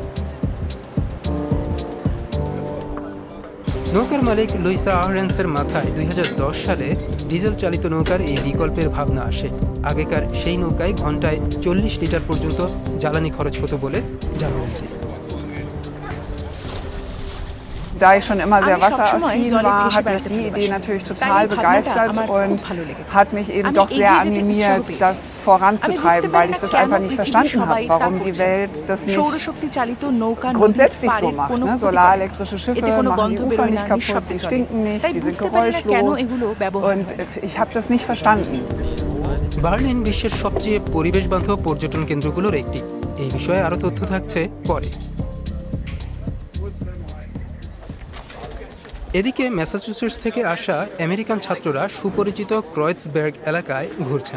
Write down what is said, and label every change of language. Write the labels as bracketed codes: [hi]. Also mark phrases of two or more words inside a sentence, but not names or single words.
[bn] নৌকার মালিক লুইসা আহরেন্সের মাথায় 2010 সালে ডিজেল চালিত নৌকার এই বিকল্পের ভাবনা আসে। আগেকার সেই নৌকায় ঘন্টায় 40 লিটার পর্যন্ত জ্বালানি খরচ হতো বলে জানান তিনি। [de] Da ich schon immer sehr wasseraffin war, hat mich die Idee natürlich total begeistert und hat mich eben doch sehr animiert, das voranzutreiben, weil ich das einfach nicht verstanden habe, warum die Welt das nicht grundsätzlich so macht. Ne? Solarelektrische Schiffe machen die Ufer nicht kaputt, die stinken nicht, die sind geräuschlos und ich habe das nicht verstanden. [bn] বার্লিন বিশ্বের সবচেয়ে পরিবেশ বান্ধব পর্যটন কেন্দ্রগুলোর একটি। এই বিষয়ে আরো তথ্য থাকছে পরে। এদিকে ম্যাসাচুসেটস থেকে আসা আমেরিকান ছাত্ররা সুপরিচিত ক্রয়েটসবার্গ এলাকায় ঘুরছেন।